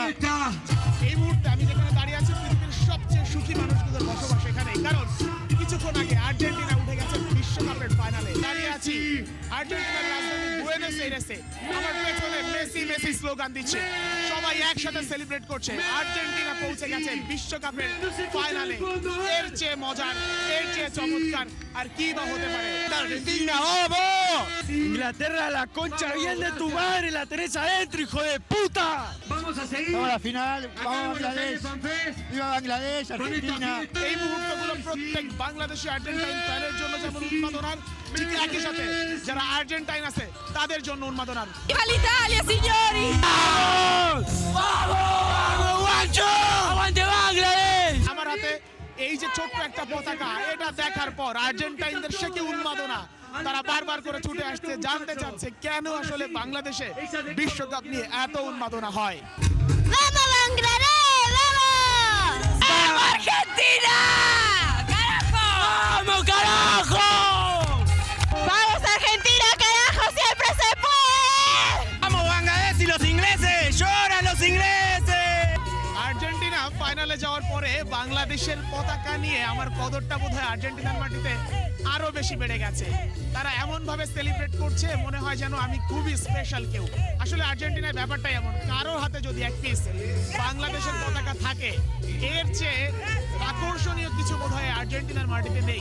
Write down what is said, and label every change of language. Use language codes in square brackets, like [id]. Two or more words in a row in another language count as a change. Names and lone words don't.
[bn] এই মুহূর্তে আমি যেখানে দাঁড়িয়ে আছি পৃথিবীর সবচেয়ে সুখী মানুষগুলোর বসবাস এখানে, কারণ কিছুক্ষণ আগে আর্জেন্টিনা উঠে গেছে বিশ্বকাপের ফাইনালে। দাঁড়িয়ে আছি আর্জেন্টিনার রাজধানী বুয়েনোস এইরেসে। আমার পেছনে মেসি মেসি স্লোগান দিচ্ছে, সবাই একসাথে সেলিব্রেট করছে। আর্জেন্টিনা পৌঁছে গেছে বিশ্বকাপের ফাইনালে। এর চেয়ে মজার, এর চেয়ে চমৎকার আর কি বা হতে পারে? [es] Argentina, vamos. Inglaterra, la concha bien de tu madre, la tenés adentro, hijo de puta. Vamos a la final, vamos Bangladesh. Viva Bangladesh, Argentina. [bn] এই মুহূর্তগুলো প্রত্যেক বাংলাদেশি আর্জেন্টাইন ফ্যানের জন্য যেমন উন্মাদনার, ঠিক একই সাথে যারা আর্জেন্টাইন আছে তাদের জন্য উন্মাদনার। [it] ¡Viva l'Italia, signori! [es] ¡Aguante Bangladesh! [bn] আমার হাতে এই যে ছোট্ট একটা পতাকা, এটা দেখার পর আর্জেন্টাইনদের সে কি উন্মাদনা। তারা বারবার করে ছুটে আসছে, জানতে চাচ্ছে কেন আসলে বাংলাদেশে বিশ্বকাপ নিয়ে এত উন্মাদনা হয়। [es] ¡Vamos, Bangladesh! ¡Vamos! ¡Vamos, Argentina! ¡Carajo! ¡Vamos, carajo! ¡Vamos, Argentina, carajo! ¡Siempre se puede! ¡Vamos, Bangladesh y los ingleses! ¡Lloran los ingleses! [bn] আর্জেন্টিনা ফাইনালে যাওয়ার পরে বাংলাদেশের পতাকা নিয়ে আমার কদরটা বোধহয় আর্জেন্টিনার মাটিতে আরো বেশি বেড়ে গেছে। তারা এমন ভাবে সেলিব্রেট করছে মনে হয় যেন আমি খুবই স্পেশাল কেউ। আসলে আর্জেন্টিনার ব্যাপারটা এমন, কারোর হাতে যদি এক পিস বাংলাদেশের পতাকা থাকে, এর চেয়ে আকর্ষণীয় কিছু বোধহয় আর্জেন্টিনার মাটিতে নেই।